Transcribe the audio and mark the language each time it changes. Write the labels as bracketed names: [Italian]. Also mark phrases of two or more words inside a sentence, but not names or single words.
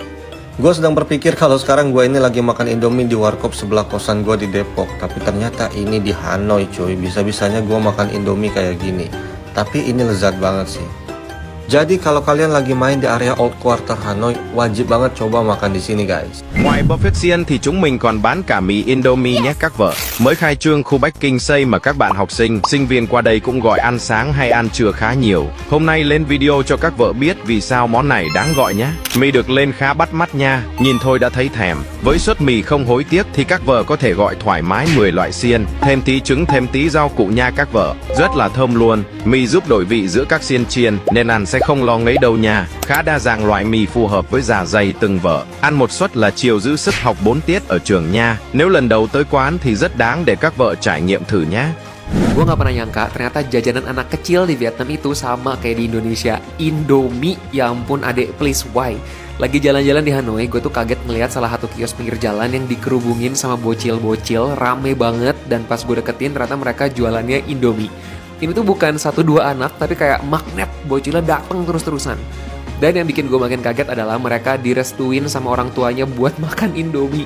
[Indonesian] Gue sedang berpikir kalau sekarang gue ini lagi makan Indomie di warkop sebelah kosan gue di Depok. Tapi ternyata ini di Hanoi cuy, bisa-bisanya gue makan Indomie kayak gini. Tapi ini lezat banget sih. Jadi kalau kalian lagi main di area Old Quarter Hanoi, wajib banget coba makan di sini guys. [Vietnamese] Ngoài buffet xiên thì chúng mình còn bán cả mì Indomie nhé các vợ. Mới khai trương khu Bách Kinh Xây mà các bạn học sinh, sinh viên qua đây cũng gọi ăn sáng hay ăn trưa khá nhiều. Hôm nay lên video cho các vợ biết vì sao món này đáng gọi nhé. Mì được lên khá bắt mắt nha, nhìn thôi đã thấy thèm. Với suất mì không hối tiếc thì các vợ có thể gọi thoải mái 10 loại xiên, thêm tí trứng, thêm tí rau cụ nha các vợ. Rất là thơm luôn. Mì giúp đổi vị giữa các xiên chiên nên ăn sẽ không lo ngấy đâu nha. Khá đa dạng loại mì phù hợp với dạ dày từng vợ. Ăn một suất là chiều giữ sức học 4 tiết ở trường nha. Nếu lần đầu tới quán thì rất đáng để các vợ trải nghiệm thử nhé. [Indonesian] Gue gak pernah nyangka ternyata jajanan anak kecil di Vietnam itu sama kayak di Indonesia. Indomie, ya ampun adek [English] please why? [Indonesian] Lagi jalan-jalan di Hanoi, gue tuh kaget ngeliat salah satu kios pinggir jalan yang dikerubungin sama bocil-bocil, rame banget. Dan pas gue deketin ternyata mereka jualannya Indomie. Ini tuh bukan 1-2 anak, tapi kayak magnet, bocilnya dateng terus-terusan. Dan yang bikin gue makin kaget adalah mereka direstuin sama orang tuanya buat makan Indomie.